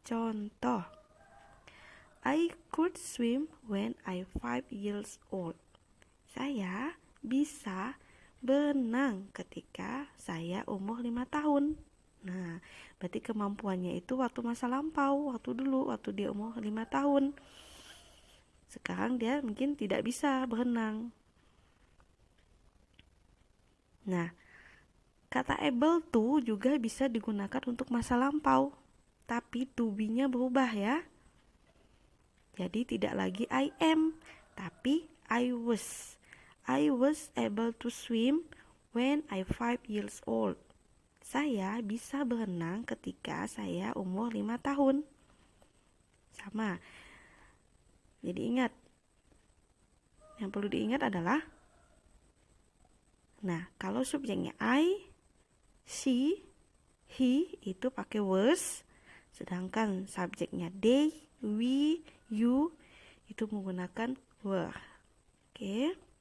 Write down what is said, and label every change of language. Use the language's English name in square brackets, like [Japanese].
[Indonesian] Contoh, [English] I could swim when I 5 years old. [Indonesian] Saya bisa berenang ketika saya umur 5 tahun. Nah, berarti kemampuannya itu waktu masa lampau, waktu dulu, waktu dia umur 5 tahun. Sekarang dia mungkin tidak bisa berenang. Nah, kata able to juga bisa digunakan untuk masa lampau, tapi to be-nya berubah ya. Jadi tidak lagi [English] I am, [Indonesian] tapi [English] I was. I was able to swim when I 5 years old. [Indonesian] Saya bisa berenang ketika saya umur 5 tahun. Sama. Jadi ingat, yang perlu diingat adalah, nah kalau subjeknya I, she, he itu pakai was, sedangkan subjeknya they, we, you itu menggunakan were. Oke.